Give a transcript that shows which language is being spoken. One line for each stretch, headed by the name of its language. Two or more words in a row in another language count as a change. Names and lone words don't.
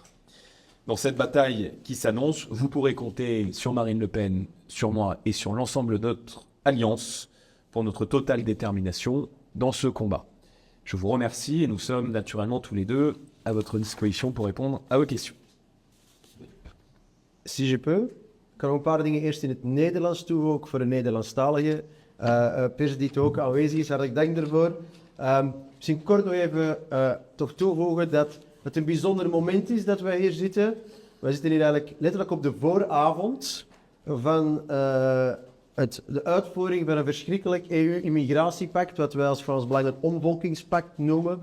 French: Dans cette bataille qui s'annonce, vous pourrez compter sur Marine Le Pen, sur moi et sur l'ensemble de notre alliance pour notre totale détermination dans ce combat. Je vous remercie et nous sommes naturellement tous les deux à votre disposition pour répondre à vos questions. Si je peux,
Dutch: kan ik een paar dingen eerst in het Nederlands toevoegen, ook voor de Nederlandstalige pers die het ook aanwezig is. Hartelijk dank daarvoor. Misschien kort nog even toch toevoegen dat het een bijzonder moment is dat wij hier zitten. Wij zitten hier eigenlijk letterlijk op de vooravond van de uitvoering van een verschrikkelijk EU-immigratiepact, wat wij als Frans Belang een omvolkingspact noemen.